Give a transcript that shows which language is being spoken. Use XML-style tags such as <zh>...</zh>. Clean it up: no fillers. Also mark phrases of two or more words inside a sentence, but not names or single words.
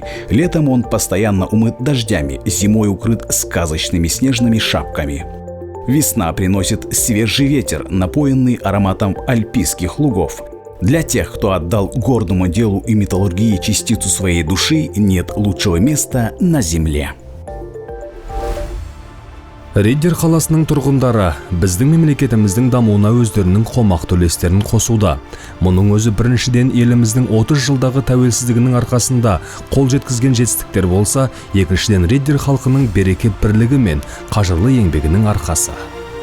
<ru>Летом он постоянно умыт дождями, зимой укрыт сказочными снежными шапками. Весна приносит свежий ветер, напоенный ароматом альпийских лугов. Для тех, кто отдал гордому делу и металлургии частицу своей души, нет лучшего места на земле.</ru> <kk>Риддер қаласының тұрғындары біздің мемлекетіміздің дамуына өздерінің қомақты үлестерін қосуда. Мұның өзі біріншіден еліміздің 30 жылдағы тәуелсіздігінің арқасында қол жеткізген жетістіктер болса, екіншіден Риддер халқының береке бірлігі мен қажырлы еңбегінің арқасы.</kk>